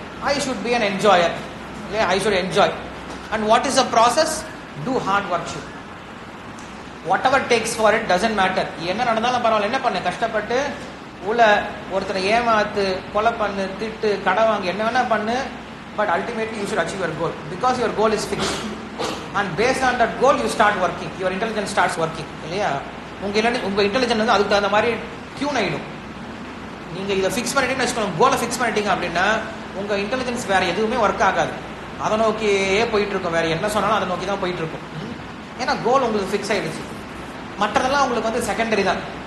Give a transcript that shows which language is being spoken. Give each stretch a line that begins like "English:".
English: I should be an enjoyer இல்லையா? I should enjoy. And what is the process? Do hard work. Should whatever takes for it doesn't matter.
Tamil: என்ன நடந்தாலும் பரவாயில்ல, என்ன பண்ணு, கஷ்டப்பட்டு ஒருத்தரை ஏமாத்து, கொலை பண்ணு, திட்டு, கடை வாங்கி, என்ன வேணா பண்ணு.
English: But ultimately you should achieve your goal because your goal is fixed and based on that goal you start working. Your intelligence starts working
Tamil: இல்லையா? உங்க இன்டெலிஜென்ஸ் வந்து அதுக்கு தகுந்த மாதிரி டியூன் ஆயிடும். நீங்க இதை ஃபிக்ஸ் பண்ணிட்டீங்கன்னு வச்சுக்கோங்க, கோலை ஃபிக்ஸ் பண்ணிட்டீங்க அப்படின்னா உங்க இன்டெலிஜென்ஸ் வேற எதுவுமே ஒர்க் ஆகாது. அதை நோக்கியே போயிட்டு இருக்கும். வேற என்ன சொன்னாலும் அதை நோக்கி தான் போயிட்டு இருக்கும். ஏன்னா கோல் உங்களுக்கு ஃபிக்ஸ் ஆயிடுச்சு. மற்றதெல்லாம் உங்களுக்கு வந்து செகண்டரி தான்.